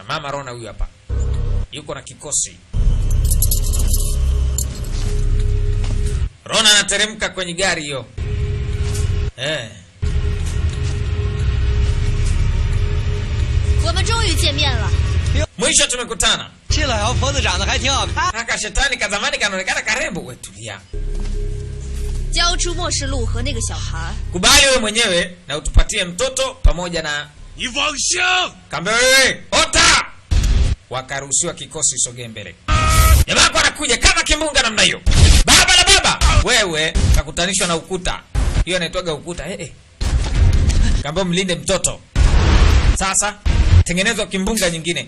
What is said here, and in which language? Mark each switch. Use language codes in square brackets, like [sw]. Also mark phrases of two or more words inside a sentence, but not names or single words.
[sw] Mama Rona huyu hapa. Yuko na kikosi. Rona anateremka kwenye gari hiyo. Mwisho tumekutana. [zh] 这老妖婆子长得还挺好看。 [sw] Haka shetani kazamani kanaonekana karembo. Wewe tulia. [zh] 交出末世录和那个小孩。 [sw] Kubali wewe mwenyewe na utupatie mtoto pamoja na [zh] 你妄想！ [sw] Kambe wewe, ota! Wakaruhusiwa kikosi sogee mbele. Jamaa wako anakuja kama kimbunga namna hiyo. Baba la baba, wewe kakutanishwa na ukuta. Hiyo inaitwaga ukuta. Kambe mlinde mtoto. Sasa tengenezwa kimbunga nyingine.